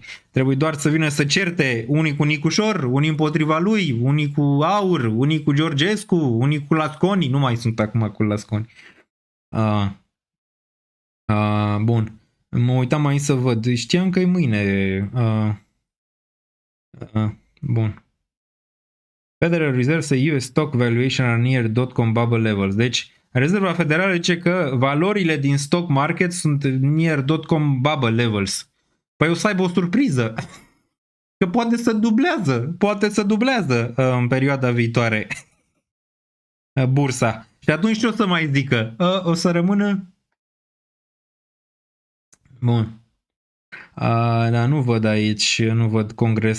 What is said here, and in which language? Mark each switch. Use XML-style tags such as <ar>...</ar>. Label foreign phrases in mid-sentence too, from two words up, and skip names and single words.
<ro>Trebuie doar să vină să certe unii cu Nicușor, unii împotriva lui, unii cu Aur, unii cu Georgescu, unii cu Lasconi. Nu mai sunt acum cu Lasconi. Bun. Mă uitam aici să văd. Știam că e mâine. Bun.</ro> <en>Federal Reserve say US stock valuation are near dot-com bubble levels.</en> <ro>Deci, Rezerva Federală zice că valorile din</ro> <en>stock market</en> <ro>sunt</ro> <en>near dot-com bubble levels.</en> <ro>Păi o să aibă o surpriză. Că poate să dublează în perioada viitoare bursa. Și atunci ce o să mai zică? O să rămână... Bun. Dar nu văd aici, nu văd congres.</ro>